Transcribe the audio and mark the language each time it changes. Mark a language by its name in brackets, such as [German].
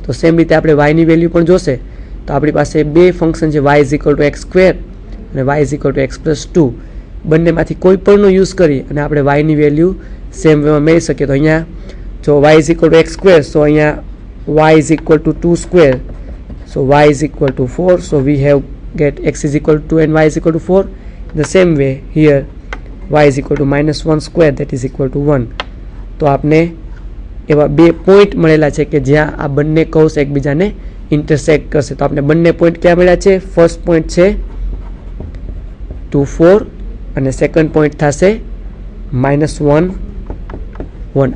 [Gujarati] તો સેમ રીતે આપણે વાયની વેલ્યુ પણ જોશે તો આપણી પાસે બે ફંક્શન છે, [English] y is equal to x square [Gujarati] અને [English] y is equal to x plus 2. [Gujarati] બંનેમાંથી કોઈ પણનો યુઝ કરી અને આપણે વાયની વેલ્યુ સેમ વેમાં મેળવી શકીએ. તો અહીંયા [English] જો y is equal to x square, so અહીંયા y is equal to 2 square, so y is equal to 4, so we have get x is equal to 2 and y is equal to 4. The same way here y is equal to minus 1 square, that is equal to 1. [Gujarati] તો આપને એવા બે point મળેલા છે કે જ્યાં આ બંને કર્વ્સ એકબીજાને ઇન્ટરસેક્ટ કરશે. તો આપણે બંને પોઈન્ટ ક્યાં મળ્યા છે? ફર્સ્ટ પોઈન્ટ છે 2 4 અને સેકન્ડ પોઈન્ટ થશે -1 1.